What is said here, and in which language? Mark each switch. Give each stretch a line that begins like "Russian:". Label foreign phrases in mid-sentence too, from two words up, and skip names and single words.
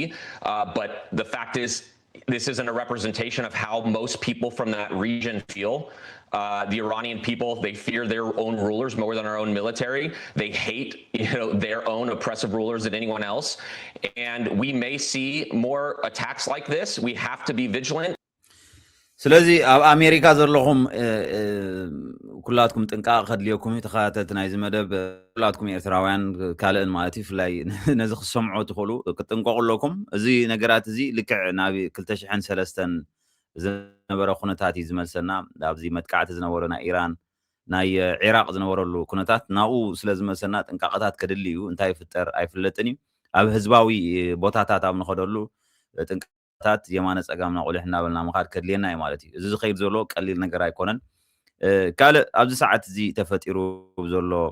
English: But the fact is, this isn't a representation of how most people from that region feel. The Iranian people, they fear their own rulers more than our own military. They hate, their own oppressive rulers than anyone else. And we may see more attacks like this. We have to be vigilant.
Tigrinya: ስለዚ ኣብ ኣሜሪካ ዘለኹም ኩላትኩም ጥንቃቕ ከድልየኩም ተኸታተልቲ ናይዚ መደብ ኩላትኩም ኤርትራውያን ካልእን ማለት እዩ ፍላይ ነዚ ክሰምዑ ትኽእሉ ክጥንቀቑ ኣለኩም እዚ ነገራት እዚ ልክዕ ናብ 2003 ዝነበረ ኩነታት እዩ ዝመልሰና ኣብዚ መጥቃዕቲ ዝነበረ ናይ ኢራን ናይ ኢራቅ ዝነበረሉ ኩነታት ናብኡ ስለ ዝመልሰና ጥንቃቐታት ከድሊ እዩ እንታይ ይፍጠር ኣይፍለጥን እዩ ኣብ ህዝባዊ ቦታታት ኣብ ንኸደሉ ጥንቃቐታት የማነ ፀጋምና ቆሊሕና በልና ምኻድ ከድልየና እዩ ማለት እዩ እዚ ዝኸይድ ዘሎ ቀሊል ነገር ኣይኮነን ካልእ ኣብዚ ሰዓት እዚ ተፈጢሩ ዘሎ